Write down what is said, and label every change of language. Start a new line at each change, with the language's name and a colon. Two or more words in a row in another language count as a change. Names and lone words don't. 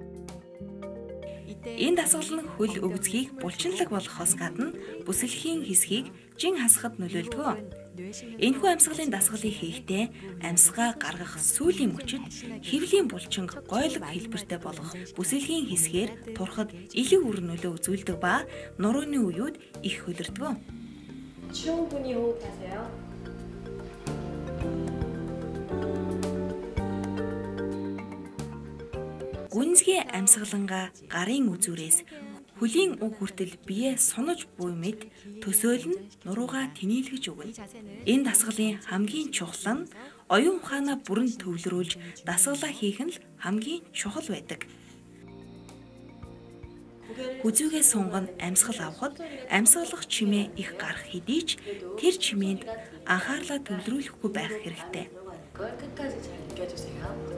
Mongolian: Энэ дасгал нь хөл өгзгийг булчинлаг болгохоос гадна бүсэлхийн хэсгийг жин хасахад нөлөөлдөг. Энэхүү амьсгалын дасгалыг хийхдээ амьсгаа гаргах сүүлийн мөчид хэвлийн булчинг гойлог хэлбэртэй болгох бүсэлхийн хэсгээр турахад илүү үр нөлөө үзүүлдэг ба нурууны үеуд их хөлөрдөг.
Korean: 충분히 호흡하세요.
Mongolian: Гүнзгий амьсгалангаа гарын үзүүрээс хөлийн уг хүртэл бие сунаж буй мэд төсөөлн нуруугаа тэнийлгэж өгнө. Энэ дасгалын хамгийн чухал нь оюун ухаанаа бүрэн төвлөрүүлж дасгалаа хийх нь л хамгийн чухал байдаг. Хүзүүгээ сунган амьсгал авахд амьсгалах чимээ их гарах хэдий ч тэр чимээнд анхаарлаа төвлөрүүлэхгүй байх хэрэгтэй.
Korean: 끝까지 잘 느껴주세요.